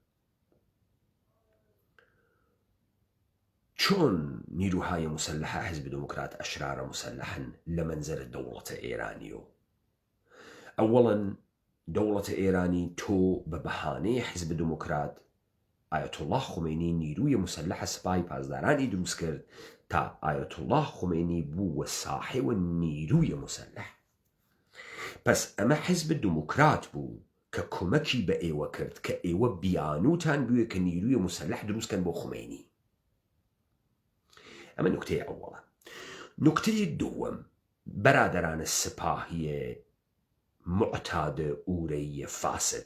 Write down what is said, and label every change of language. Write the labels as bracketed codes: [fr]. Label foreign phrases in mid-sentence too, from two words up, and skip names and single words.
[ckb] چۆن نیروهای مسلحە حزب دموکرات ئەشرارە مسلحن لە مەنزەرە دەوڵەتە ئێرانیۆ؟ ئەوەڵەن دەوڵەتە ئێرانی تۆ بە بەهانەی حزب دموکرات ئایەت الله خومینی نیروی مسلحە سپای پاسدارانی دروست کرد تا ئایەت الله خومینی بووە ساحێوە نیروی مسلح. پس ئەمە حزب دموکرات بوو کە کۆمەکی بە ئێوە کرد کە ئێوە بیانوتان بووە کە نیروی مسلح دروستکەن بۆ خومینی. ئەمە نوکتەی ئەوڵە. نوکتەی دووەم بەرادەرانە سپاهیە معتادە ئورەیە فاسد.